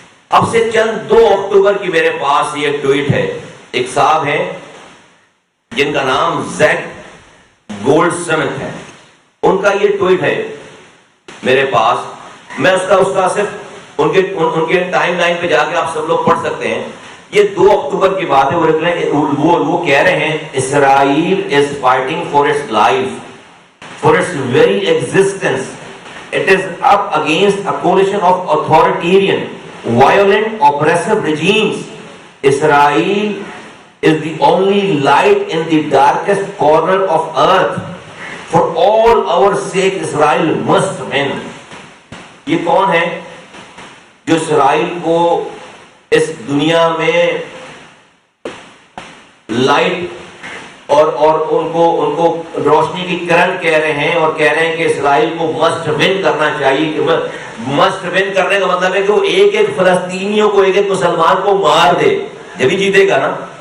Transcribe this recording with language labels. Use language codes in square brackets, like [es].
[ur] اب سے چند 2 اکتوبر کی میرے پاس یہ ٹویٹ ہے، ایک صاحب ہیں جن کا نام زیک گولڈ سمتھ ہے، ان کا یہ ٹویٹ ہے میرے پاس، میں اس کا صرف ان کے ٹائم لائن پہ جا کے آپ سب لوگ پڑھ سکتے ہیں۔ یہ 2 اکتوبر کی بات ہے، وہ کہہ رہے ہیں اسرائیل [en] is fighting for its life, for its very existence. It is up against a coalition of authoritarian, violent, oppressive regimes. Israel is the only light in the darkest corner of earth. For all our sake, Israel must win. [ur] یہ کون ہے جو اسرائیل کو اس دنیا میں light اور ان کو روشنی کی کرن کہہ رہے ہیں، اور کہہ رہے ہیں کہ اسرائیل کو مسٹ ون کرنا چاہیے۔ مسٹ ون کرنے کا مطلب ہے کہ وہ ایک فلسطینیوں کو، ایک مسلمان کو مار دے، جبھی جیتے گا نا۔